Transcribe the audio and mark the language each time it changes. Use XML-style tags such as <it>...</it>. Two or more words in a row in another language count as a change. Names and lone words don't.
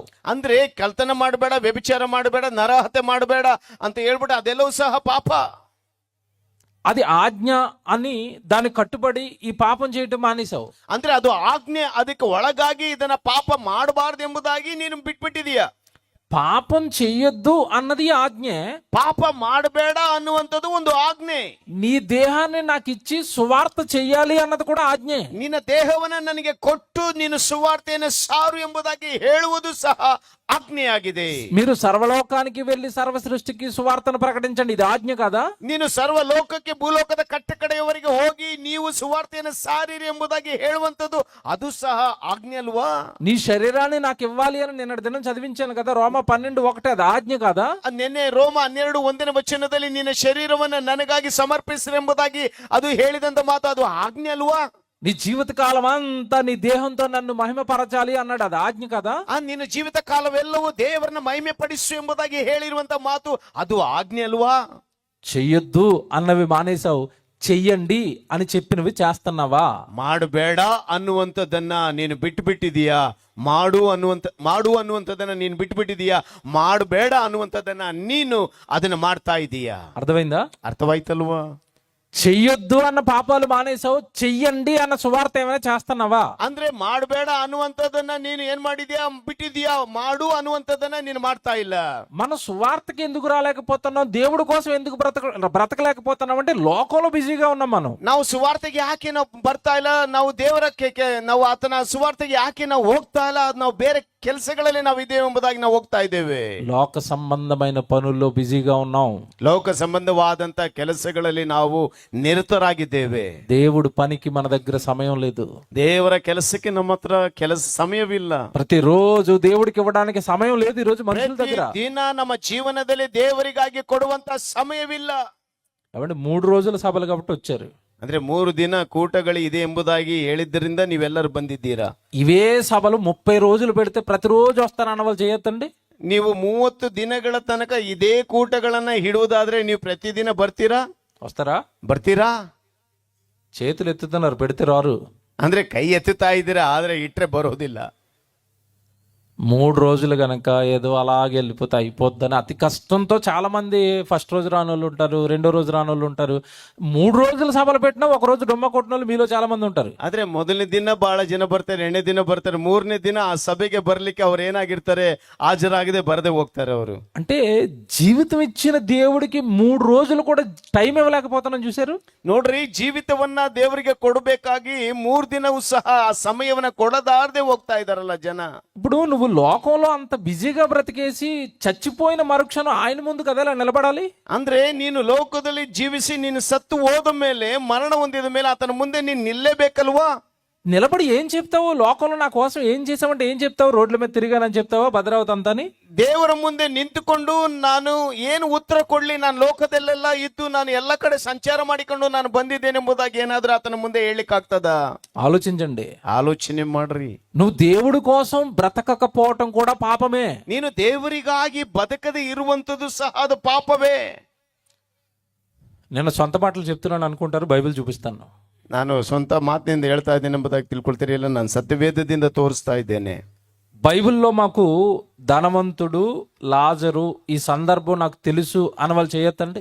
<kn>ಅಂದ್ರೆ ಕಳ್ತನ ಮಾಡಬೇಡ, ವ್ಯಭಿಚಾರ ಮಾಡಬೇಡ, ನರಹತ್ಯೆ ಮಾಡಬೇಡ ಅಂತ ಹೇಳ್ಬಿಟ್ಟು ಅದೆಲ್ಲವೂ ಸಹ ಪಾಪ.</kn> <te>అది ఆజ్ఞ అని దానికి కట్టుబడి ఈ పాపం చేయటం మానేశావు.</te> <kn>ಅಂದ್ರೆ ಅದು ಆಜ್ಞೆ, ಅದಕ್ಕೆ ಒಳಗಾಗಿ ಇದನ್ನ ಪಾಪ ಮಾಡಬಾರ್ದು ಎಂಬುದಾಗಿ ನೀನು ಬಿಟ್ಬಿಟ್ಟಿದೀಯ.</kn> <te>పాపం చెయ్యొద్దు అన్నది ఆజ్ఞే,</te> <kn>ಪಾಪ ಮಾಡಬೇಡ ಅನ್ನುವಂಥದ್ದು ಒಂದು ಆಜ್ಞೆ.</kn> <te>నీ దేహాన్ని నాకు ఇచ్చి సువార్త చెయ్యాలి అన్నది కూడా ఆజ్ఞే.</te> <kn>ನಿನ್ನ ದೇಹವನ್ನ ನನಗೆ ಕೊಟ್ಟು ನೀನು ಸುವಾರ್ತೆಯನ್ನು ಸಾರು ಎಂಬುದಾಗಿ ಹೇಳುವುದು ಸಹ ಆಜ್ಞೆಯಾಗಿದೆ.</kn> <te>మీరు సర్వలోకానికి వెళ్లి సర్వ సృష్టికి సువార్తను ప్రకటించండి, ఇది ఆజ్ఞ కదా?</te> <kn>ನೀನು ಸರ್ವಲೋಕಕ್ಕೆ, ಭೂಲೋಕದ ಕಟ್ಟಕಡೆಯವರೆಗೆ ಹೋಗಿ ನೀವು ಸುವಾರ್ತೆಯನ್ನು ಸಾರಿರಿ ಎಂಬುದಾಗಿ ಹೇಳುವಂಥದ್ದು ಅದು ಸಹ ಆಜ್ಞೆ ಅಲ್ವಾ?</kn> <te>నీ శరీరాన్ని నాకు ఇవ్వాలి అని నిన్నటి దినం చదివించాను కదా, రోమ 12:1, అది ఆజ్ఞ కదా?</te> <kn>ನಿನ್ನೆ ರೋಮ 12:1 ವಚನದಲ್ಲಿ ನಿನ್ನ ಶರೀರವನ್ನ ನನಗಾಗಿ ಸಮರ್ಪಿಸಿರೆಂಬುದಾಗಿ ಅದು ಹೇಳಿದಂತ ಮಾತು ಅದು ಆಜ್ಞೆ ಅಲ್ವಾ?</kn> <te>నీ జీవిత కాలం అంతా నీ దేహంతో నన్ను మహిమపరచాలి అన్నాడు, అది ఆజ్ఞ కదా?</te> <kn>ನಿನ್ನ ಜೀವಿತ ಕಾಲವೆಲ್ಲವೂ ದೇವರನ್ನ ಮಹಿಮೆ ಪಡಿಸು ಎಂಬುದಾಗಿ ಹೇಳಿರುವಂತ ಮಾತು ಅದು ಆಜ್ಞೆ ಅಲ್ವಾ?</kn> <te>చెయ్యొద్దు అన్నవి మానేశావు, చెయ్యండి అని చెప్పినవి చేస్తున్నావా?</te> <kn>ಮಾಡಬೇಡ ಅನ್ನುವಂಥದ್ದನ್ನ ನೀನು ಬಿಟ್ಟಿದೀಯಾ? ಮಾಡು ಅನ್ನುವಂಥದ್ದನ್ನ ನೀನು ಬಿಟ್ಟಿದೀಯಾ? ಮಾಡಬೇಡ ಅನ್ನುವಂಥದ್ದನ್ನ ನೀನು ಅದನ್ನ ಮಾಡ್ತಾ ಇದೀಯಾ?</kn> <te>అర్థమైందా?</te> <kn>ಅರ್ಥವಾಯ್ತಲ್ವಾ?</kn> <te>చెయ్యొద్దు అన్న పాపాలు మానేసావు, చెయ్యండి అన్న సువార్త ఏమైనా చేస్తున్నావా?</te> <kn>ಅಂದ್ರೆ ಮಾಡಬೇಡ ಅನ್ನುವಂಥದ್ದನ್ನ ನೀನು ಏನ್ ಮಾಡಿದ್ಯಾ, ಬಿಟ್ಟಿದ್ಯಾ. ಮಾಡು ಅನ್ನುವಂಥದ್ದನ್ನ ನೀನು ಮಾಡ್ತಾ ಇಲ್ಲ.</kn> <te>మన సువార్తకి ఎందుకు రాలేకపోతున్నాం, దేవుడి కోసం ఎందుకు బ్రతకలేకపోతున్నాం అంటే లోకంలో బిజీగా ఉన్నాం మనం.</te> <kn>ನಾವು ಸುವಾರ್ತೆಗೆ ಯಾಕೆ ನಾವು ಬರ್ತಾ ಇಲ್ಲ, ನಾವು ದೇವರ ನಾವು ಆತನ ಸುವಾರ್ತೆಗೆ ಯಾಕೆ ನಾವು ಹೋಗ್ತಾ ಇಲ್ಲ, ನಾವು ಬೇರೆ ಕೆಲಸಗಳಲ್ಲಿ ನಾವು ಇದ್ದೇವೆ ಎಂಬುದಾಗಿ ನಾವು ಹೋಗ್ತಾ ಇದ್ದೇವೆ.</kn> <te>లోక సంబంధమైన పనుల్లో బిజీగా ఉన్నాం.</te> <kn>ಲೋಕ ಸಂಬಂಧವಾದಂತ ಕೆಲಸಗಳಲ್ಲಿ ನಾವು ನಿರತರಾಗಿದ್ದೇವೆ.</kn> <te>దేవుడు పనికి మన దగ్గర సమయం లేదు.</te> <kn>ದೇವರ ಕೆಲಸಕ್ಕೆ ನಮ್ಮ ಹತ್ರ ಸಮಯವಿಲ್ಲ.</kn> <te>ప్రతిరోజు దేవుడికి ఇవ్వడానికి సమయం లేదు ఈ రోజు మనుషుల దగ్గర.</te> <kn>ದಿನ ನಮ್ಮ ಜೀವನದಲ್ಲಿ ದೇವರಿಗಾಗಿ ಕೊಡುವಂತ ಸಮಯವಿಲ್ಲ.</kn> <te>కాబట్టి 3 రోజుల సభలు కాబట్టి వచ్చారు.</te> <kn>ಅಂದ್ರೆ 3 ದಿನ ಕೂಟಗಳು ಇದೆ ಎಂಬುದಾಗಿ ಹೇಳಿದ್ದರಿಂದ ನೀವೆಲ್ಲರೂ ಬಂದಿದ್ದೀರಾ.</kn> <te>ఇవే సభలు 30 రోజులు పెడితే ప్రతిరోజు వస్తానన్న వాళ్ళు చేయొద్దండి.</te> <kn>ನೀವು 30 ದಿನಗಳ ತನಕ ಇದೇ ಕೂಟಗಳನ್ನ ಹಿಡುವುದಾದ್ರೆ ನೀವು ಪ್ರತಿದಿನ ಬರ್ತೀರಾ? ಬರ್ತೀರಾ?</kn> <te>చేతులు ఎత్తుతున్నారు, పెడితే రారు.</te> <kn>ಅಂದ್ರೆ ಕೈ ಎತ್ತುತ್ತಾ ಇದ್ದೀರಾ, ಆದ್ರೆ ಇಟ್ರೆ ಬರೋದಿಲ್ಲ.</kn> <te>3 రోజులు గనక ఏదో అలాగే వెళ్ళిపోతే అయిపోద్దని అతి కష్టంతో చాలా మంది ఫస్ట్ రోజు రాని వాళ్ళు ఉంటారు, 2వ రోజు రాని వాళ్ళు ఉంటారు. 3 రోజుల సభలు పెట్టినా ఒక రోజు డొమ్మ కొట్టిన వాళ్ళు మీలో చాలా మంది ఉంటారు.</te> <kn>ಆದ್ರೆ ಮೊದಲನೇ ದಿನ ಬಹಳ ಜನ ಬರ್ತಾರೆ, 2ನೇ ದಿನ ಬರ್ತಾರೆ, 3ನೇ ದಿನ ಆ ಸಭೆಗೆ ಬರ್ಲಿಕ್ಕೆ ಅವ್ರು ಏನಾಗಿರ್ತಾರೆ, ಹಾಜರಾಗದೆ ಬರದೆ ಹೋಗ್ತಾರೆ ಅವರು.</kn> <te>అంటే జీవితం ఇచ్చిన దేవుడికి 3 రోజులు కూడా టైం ఇవ్వలేకపోతున్నాం. చూసారు</te> <kn>ನೋಡ್ರಿ, ಜೀವಿತವನ್ನ ದೇವರಿಗೆ ಕೊಡಬೇಕಾಗಿ 3 ದಿನವೂ ಸಹ ಆ ಸಮಯವನ್ನ ಕೊಡದಾರದೆ ಹೋಗ್ತಾ ಇದಾರಲ್ಲ ಜನ.</kn> <te>ఇప్పుడు నువ్వు లోకంలో అంత బిజీగా బ్రతికేసి చచ్చిపోయిన మరుక్షణం ఆయన ముందు కదా నిలబడాలి. ಅಂದ್ರೆ ನೀನು ಲೋಕದಲ್ಲಿ ಜೀವಿಸಿ ನೀನು ಸತ್ತು ಹೋದ ಮೇಲೆ, ಮರಣ ಹೊಂದಿದ ಮೇಲೆ ಆತನ ಮುಂದೆ ನೀನು ನಿಲ್ಲೇಬೇಕಲ್ವಾ? నిలబడి ఏం చెప్తావు? లోకంలో నా కోసం ఏం చేసావంటే ఏం చెప్తావు? రోడ్ల మీద తిరిగానని చెప్తావా భద్రావతి అంతాని?</te> <kn>ದೇವರ ಮುಂದೆ ನಿಂತುಕೊಂಡು ನಾನು ಏನು ಉತ್ತರ ಕೊಡ್ಲಿ, ನಾನು ಲೋಕದಲ್ಲೆಲ್ಲ ಇದ್ದು ನಾನು ಎಲ್ಲ ಕಡೆ ಸಂಚಾರ ಮಾಡಿಕೊಂಡು ನಾನು ಬಂದಿದ್ದೇನೆಂಬುದಾಗಿ ಏನಾದ್ರೂ ಆತನ ಮುಂದೆ ಹೇಳಲಿಕ್ಕಾಗ್ತದ?</kn> <te>ఆలోచించండి,</te> <kn>ಆಲೋಚನೆ ಮಾಡ್ರಿ.</kn> <te>నువ్వు దేవుడి కోసం బ్రతకకపోవటం కూడా పాపమే.</te> <kn>ನೀನು ದೇವರಿಗಾಗಿ ಬದುಕದೆ ಇರುವಂತದ್ದು ಸಹ ಅದು ಪಾಪವೇ.</kn> <te>నేను సొంత మాటలు చెప్తున్నాను అనుకుంటారు, బైబిల్ చూపిస్తాను.</te> <kn>ನಾನು ಸ್ವಂತ ಮಾತಿನಿಂದ ಹೇಳ್ತಾ ಇದ್ದೇನೆ ಎಂಬುದಾಗಿ ತಿಳ್ಕೊಳ್ತೀರಿ, ಇಲ್ಲ ನಾನು ಸತ್ಯವೇದದಿಂದ ತೋರಿಸ್ತಾ ಇದ್ದೇನೆ.</kn> <te>బైబిల్లో మాకు ధనవంతుడు, లాజరు, ఈ సందర్భం నాకు తెలుసు అని వాళ్ళు చేయొద్దండి.</te>